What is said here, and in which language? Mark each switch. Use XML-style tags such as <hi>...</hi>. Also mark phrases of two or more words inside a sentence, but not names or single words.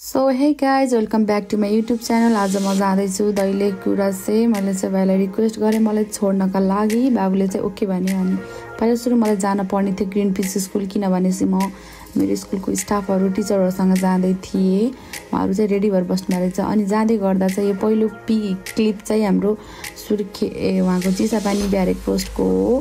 <en>So hey guys welcome back to my YouTube channel.</en> <ne>आज म जाँदैछु दैलेख गुराँस चाहिँ मैले चाहिँ भाइलाई रिक्वेस्ट गरेँ मलाई छोड्नका लागि। बाबुले चाहिँ ओके भने अनि पहिला सुरु मलाई जान पर्ने थियो ग्रीन पिस स्कुल, किनभने चाहिँ म मेरो स्कुलको स्टाफहरू टिचरहरूसँग जाँदै थिएँ। उहाँहरू चाहिँ रेडी भएर बस्नु रहेछ। अनि जाँदै गर्दा चाहिँ यो पहिलो क्लिप चाहिँ हाम्रो उहाँको चिसापानी ब्यारेक पोस्टको हो।</ne>